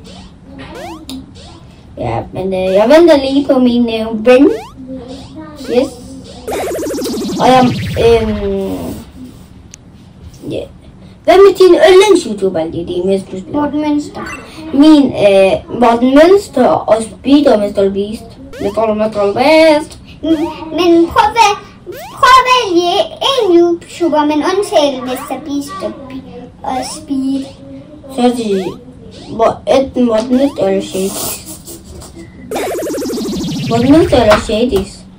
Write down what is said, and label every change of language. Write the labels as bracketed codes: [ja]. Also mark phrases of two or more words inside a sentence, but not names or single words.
[da] Ja, men jeg venter lige på min ven. Yes. Og jeg... Yeah. Hvad med din yndlings-youtuber, Lili, mens du spiller? Morten Mønster. Min Morten Mønster og Speeder Mr. Beast. Mr. Beast. Men prøv at vælge en YouTuber, men undtale Mr. Beast og Speed. Så er det enten Morten Mønster eller Shadys. Morten Mønster eller Shadys.